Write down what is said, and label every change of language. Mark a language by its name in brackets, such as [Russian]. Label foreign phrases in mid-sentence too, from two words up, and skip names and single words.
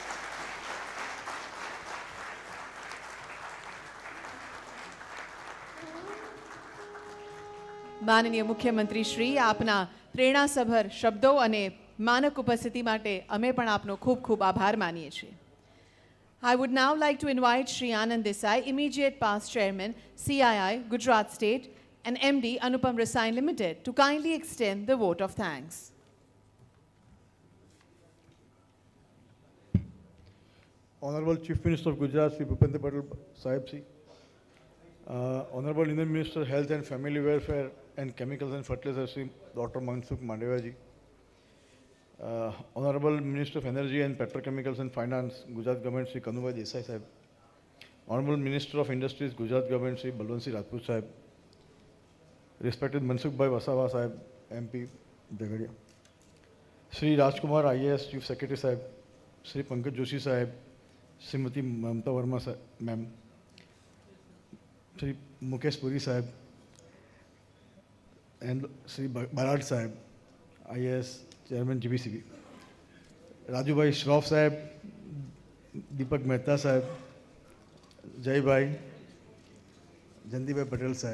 [Gujarati] માનનીય મુખ્યમંત્રી શ્રી, આપના પ્રેરણાસભર શબ્દો અને માનક ઉપસ્થિતિ માટે અમે પણ આપનો ખૂબ ખૂબ આભાર માનીએ છીએ. [English] I would now like to invite Shri Anand Desai, immediate past chairman, CII, Gujarat State, and MD, Anupam Rasayana Limited, to kindly extend the vote of thanks. Honorable Chief Minister of Gujarat, Sri Bhupendra Patel Sahib Ji, Honorable Indian Minister of Health and Family Welfare and Chemicals and Fertilizers, Sri Dr. Mansukh Mandavia Ji, Honorable Minister of Energy and Petrochemicals and Finance, Gujarat Government, Sri Kanubhai Desai Sahib, Honorable Minister of Industries, Gujarat Government, Sri Balwantસિંહ Rajput Sahib, respected Mansukh Bhai Wasawa Sahib, MP, Jagadia, Sri Rajkumar IAS Chief Secretary Sahib, Sri Pankaj Joshi Sahib, Srimati Mamta Verma Ma'am, Sri Mukesh Puri Sahib, and Sri Barad Sahib, IAS Chairman GBCB, Raju Bhai Shroff Sahib, Deepak Mehta Sahib, Jai Bhai, Janti Bhai Patel Sahib.